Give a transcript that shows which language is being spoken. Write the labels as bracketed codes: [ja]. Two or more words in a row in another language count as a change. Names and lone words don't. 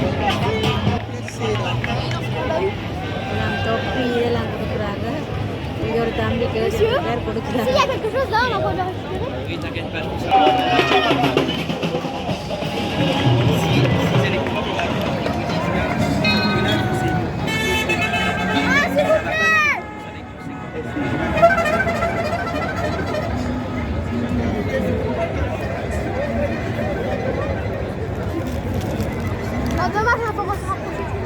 [ta] தொப்பி இதெல்லாம் கொடுக்குறாங்க. இங்கே ஒரு தம்பி கேட்டு கொடுக்குறாங்க. [fr] S'il y a quelque chose là, on va pouvoir le récupérer. Oui, t'inquiète pas, je pense que Ah, s'il vous plaît! Ah, dommage, on va pas pouvoir se rapprocher.